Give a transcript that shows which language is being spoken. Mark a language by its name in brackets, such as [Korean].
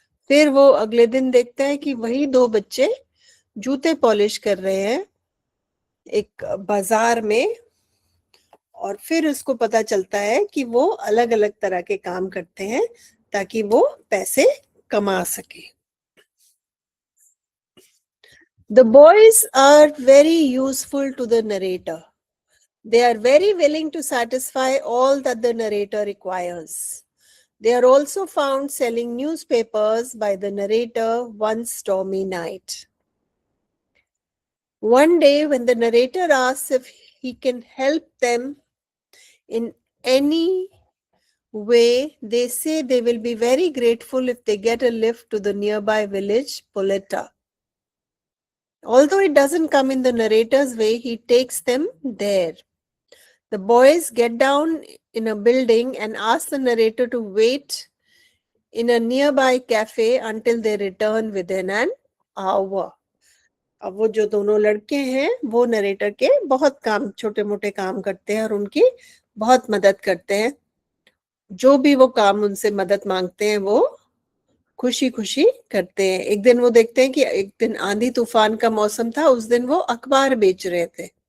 [Hindi] फिर वो अगले दिन देखता है कि वही दो बच्चे जूते पॉलिश कर रहे हैं एक बाजार में। और फिर उसको पता चलता है कि वो अलग अलग तरह के काम करते हैं ताकि वो पैसे कमा सके। [English] The boys are very useful to the narrator. They are very willing to satisfy all that the narrator requires. They are also found selling newspapers by the narrator one stormy night. One day, when the narrator asks if he can help them in any way, they say they will be very grateful if they get a lift to the nearby village, Poletta. Although it doesn't come in the narrator's way, he takes them there. The boys get down in a building and ask the narrator to wait in a nearby cafe until they return within an hour. [Hindi] अब वो जो दोनों लड़के हैं वो narrator के बहुत काम छोटे मोटे काम करते हैं और उनकी बहुत मदद करते हैं। जो भी वो काम उनसे मदद मांगते हैं वो खुशी खुशी करते हैं। एक दिन वो देखते हैं कि एक दिन आंधी तूफान का मौसम था, उस दिन वो अखबार बेच रहे थे।